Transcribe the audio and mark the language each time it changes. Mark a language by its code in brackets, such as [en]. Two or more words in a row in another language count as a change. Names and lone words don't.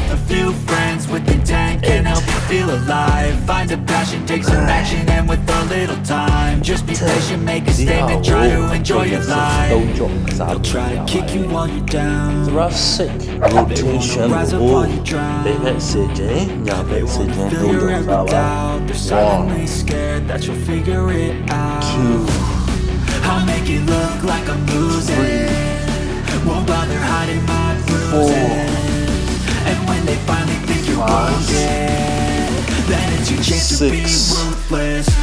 [en] A few friends with intent can help you feel alive. Find a passion, take some action, and with a little time, just be patient, make a statement, try to enjoy your life. They'll try to kick you while you're down. thoracic rotation Rise up while you drown. [my] ဘယ်ဘက်စစ်ခြင်းညာဘက်စစ်ခြင်း [en] Fill your every doubt. They're silently scared that you'll figure it out. I'll make it look like I'm losing. Won't bother hiding my bruises. And when they finally think you're broken, then it's your chance to be ruthless.